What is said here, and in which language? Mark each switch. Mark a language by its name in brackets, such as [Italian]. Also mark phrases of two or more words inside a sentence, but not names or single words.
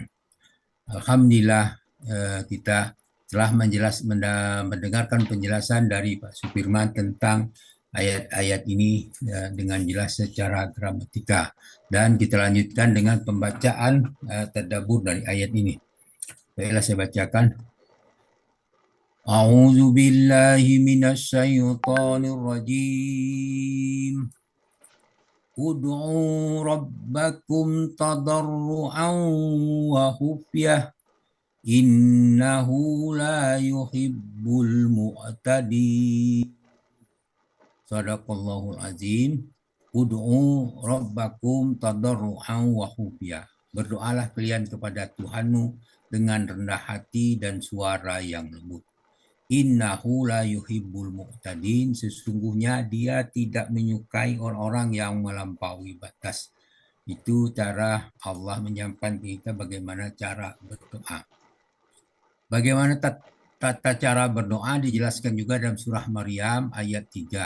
[Indonesian] Alhamdulillah kita telah mendengarkan penjelasan dari Pak Supirman tentang ayat-ayat ini dengan jelas secara gramatika, dan kita lanjutkan dengan pembacaan tadabbur dari ayat ini. Baiklah, saya bacakan. [Arabic] أعوذ بالله من الشيطان الرجيم. ادعوا ربكم تضرعا وخفية إنه لا يحب المعتدين. صدق الله العظيم. ادعوا ربكم تضرعا وخفية. [Indonesian] Berdoalah kalian kepada Tuhanmu dengan rendah hati dan suara yang lembut. [Arabic] إنه لا يحب المعتدين. [Indonesian] Sesungguhnya dia tidak menyukai orang-orang yang melampaui batas. Itu cara Allah menyampaikan kita bagaimana cara berdoa. Bagaimana tata cara berdoa dijelaskan juga dalam surah Maryam ayat 3.